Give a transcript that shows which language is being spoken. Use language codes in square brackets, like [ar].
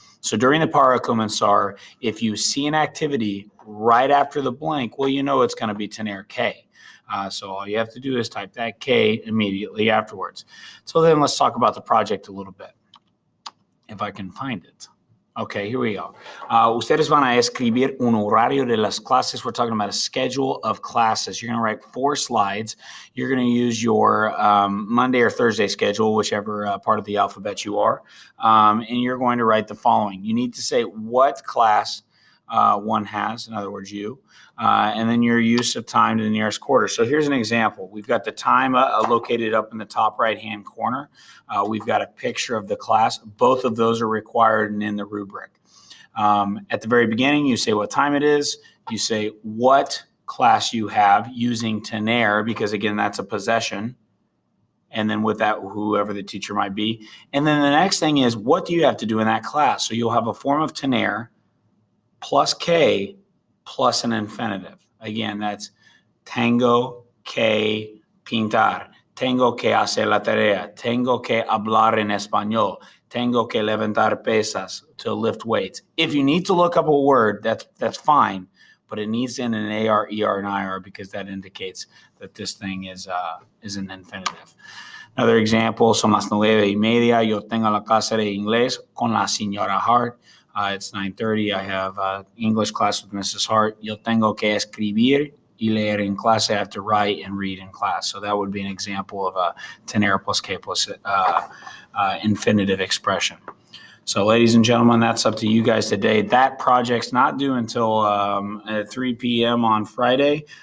[en] So during the [es] para comenzar, [en] if you see an activity right after the blank, well, you know it's going to be TENER K. So all you have to do is type that K immediately afterwards. So then let's talk about the project a little bit, if I can find it. Okay, here we go. [es] Ustedes van a escribir un horario de las clases. [en] We're talking about a schedule of classes. You're going to write 4 slides. You're going to use your Monday or Thursday schedule, whichever part of the alphabet you are. And you're going to write the following. You need to say what class one has, in other words, you, and then your use of time to the nearest quarter. So here's an example. We've got the time located up in the top right-hand corner. We've got a picture of the class. Both of those are required and in the rubric. At the very beginning, you say what time it is. You say what class you have using TENER, because again, that's a possession. And then with that, whoever the teacher might be. And then the next thing is, what do you have to do in that class? So you'll have a form of TENER plus K plus an infinitive. Again, that's [es] tengo que pintar, tengo que hacer la tarea, tengo que hablar en español, tengo que levantar pesas, [en] to lift weights. If you need to look up a word, that's fine, but it needs in an AR, ER, and IR because that indicates that this thing is an infinitive. Another example, [es] son las 9:30. Yo tengo la clase de inglés con la señora Hart. [en] It's 9:30. I have English class with Mrs. Hart. [es] Yo tengo que escribir y leer en clase. [en] I have to write and read in class. So that would be an example of a TENER plus K plus infinitive expression. So ladies and gentlemen, that's up to you guys today. That project's not due until at 3 p.m. on Friday.